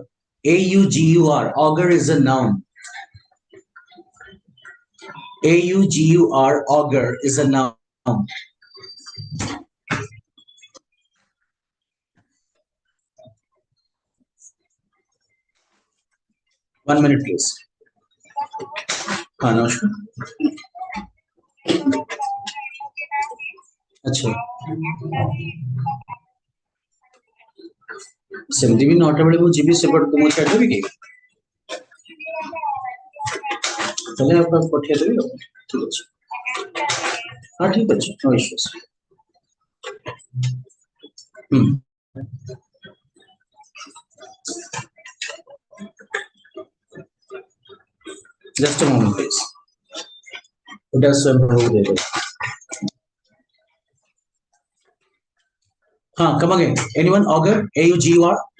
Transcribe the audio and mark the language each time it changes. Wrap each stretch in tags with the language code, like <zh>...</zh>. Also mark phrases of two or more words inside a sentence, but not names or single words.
<en>A-U-G-U-R. Augur is a noun. A-U-G-U-R. Augur is a noun. 1 minute, please.</en> <hi>हाँ नमस्कार. अच्छा.</hi> <or>ସେମିତି ବି 9ଟା ବେଳେ ମୁଁ ଯିବି ସେପଟକୁ ମୁଁ ଛାଡ଼ିଦେବି କି? ତାହେଲେ ଆପଣ ପଠେଇଦେବି ଆଉ. ଠିକ ଅଛି. ହଁ ଠିକ ଅଛି.</or> <en>No issues. Just a moment, please. It has some there. Come again. Anyone? Augur? A-U-G-U-R?</en>